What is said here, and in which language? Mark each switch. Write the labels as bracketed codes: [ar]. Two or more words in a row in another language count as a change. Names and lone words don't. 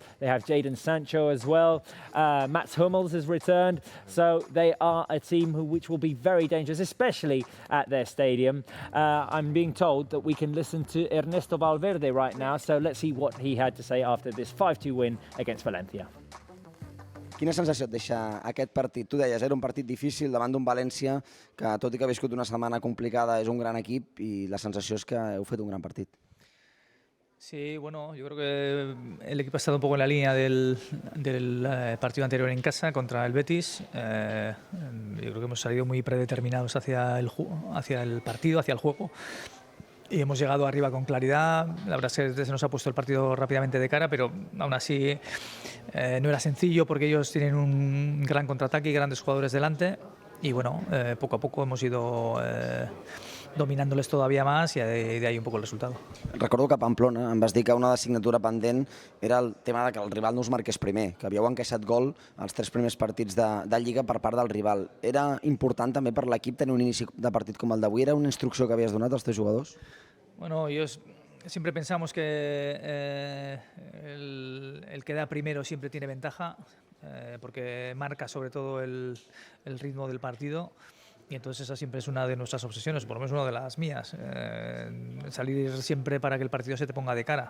[en] They have Jadon Sancho as well. Mats Hummels has returned. So they are a team which will be very dangerous, especially at their stadium. I'm being told that we can listen to Ernesto Valverde right now. So let's see what he had to say after this 5-2 win against Valencia. [ca] Quina sensació et deixa aquest partit? Tu deies, era un partit difícil davant d'un València que, tot i que ha viscut una setmana complicada, és un gran equip i la sensació és que heu fet un gran partit. [es] Sí, bueno, yo creo que el equipo ha estado un poco en la línea del partido anterior en casa contra el Betis. Yo creo que hemos salido muy predeterminados hacia el partido, hacia el juego. Y hemos llegado arriba con claridad. La verdad es que se nos ha puesto el partido rápidamente de cara, pero aún así no era sencillo porque ellos tienen un gran contraataque y grandes jugadores delante. Y bueno, poco a poco hemos ido dominándoles todavía más i de ahí un poco el resultado. [ca] Recordo que a Pamplona em vas dir que una assignatura pendent era el tema de que el rival no us marqués primer, que havíeu encaixat gol als 3 primers partits de Lliga per part del rival. Era important també per l'equip tenir un inici de partit com el d'avui? Era una instrucció que havies donat als teus jugadors? [es] Bueno, ellos siempre pensamos que el que da primero siempre tiene ventaja, porque marca sobre todo el ritmo del partido. Y entonces esa siempre es una de nuestras obsesiones, por lo menos una de las mías, salir siempre para que el partido se te ponga de cara.